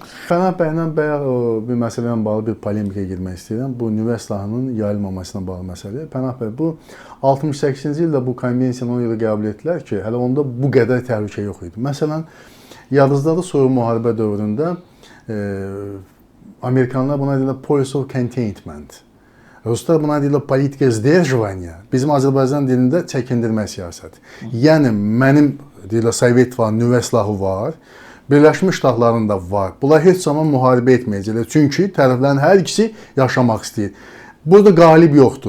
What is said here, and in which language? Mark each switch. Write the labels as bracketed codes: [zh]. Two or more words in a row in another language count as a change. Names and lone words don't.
[az] Pənah bəylə bayaq bir məsələ ilə bağlı bir polemikaya girmək istəyirəm. Bu nüvə silahının yayılmamasına bağlı məsələ. Pənah bəy, bu 68-ci ildə bu konvensiyanı ona görə qəbul etdilər ki, hələ onda bu qədər təhlükə yox idi. Məsələn, yadınızdadır, soyuq müharibə dövründə Amerikanlar buna deyirlər [en] policy of containment. [az] Ruslar buna deyirlər [ru] политика сдерживания. [az] Bizim Azərbaycan dilində çəkindirmə siyasəti. Yəni mənim deyirlər Sovet İttifaqının nüvə silahı var. Birləşmiş Ştatların da var. Bunlar heç zaman müharibə etməyəcəklər. Çünki tərəflərin hər ikisi yaşamaq istəyir. Burada qalib yoxdur.